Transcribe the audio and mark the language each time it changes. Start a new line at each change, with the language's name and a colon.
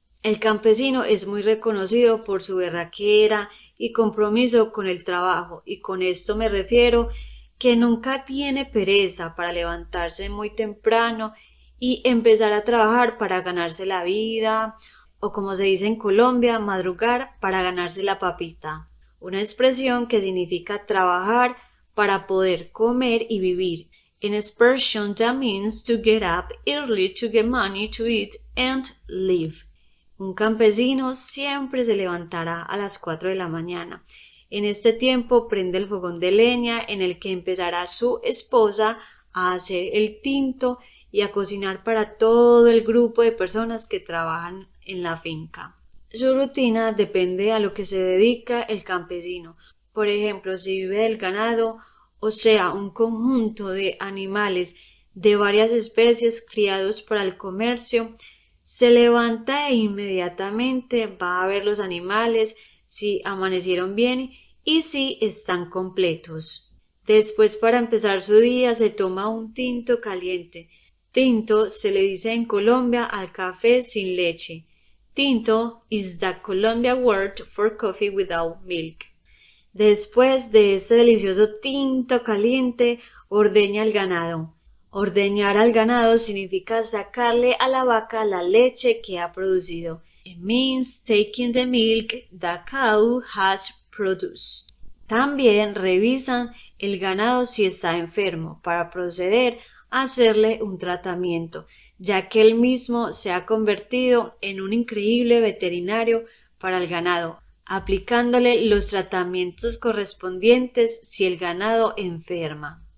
Spanish: El campesino es muy reconocido por su berraquera y compromiso con el trabajo, y con esto me refiero que nunca tiene pereza para levantarse muy temprano y empezar a trabajar para ganarse la vida, o como se dice en Colombia, madrugar para ganarse la papita, una expresión que significa trabajar para poder comer y vivir.
English: In expression that means to get up early to get money to eat and live.
Spanish: Un campesino siempre se levantará a las 4 de la mañana. En este tiempo prende el fogón de leña en el que empezará su esposa a hacer el tinto y a cocinar para todo el grupo de personas que trabajan en la finca. Su rutina depende a lo que se dedica el campesino. Por ejemplo, si vive del ganado, o sea, un conjunto de animales de varias especies criados para el comercio, se levanta e inmediatamente va a ver los animales si amanecieron bien y si están completos. Después, para empezar su día, se toma un tinto caliente. Tinto se le dice en Colombia al café sin leche.
English: Tinto is the Colombian word for coffee without milk.
Spanish: Después de este delicioso tinto caliente, ordeña el ganado. Ordeñar al ganado significa sacarle a la vaca la leche que ha producido.
English: It means taking the milk the cow has produced.
Spanish: También revisan el ganado si está enfermo para proceder a hacerle un tratamiento, ya que él mismo se ha convertido en un increíble veterinario para el ganado, aplicándole los tratamientos correspondientes si el ganado enferma.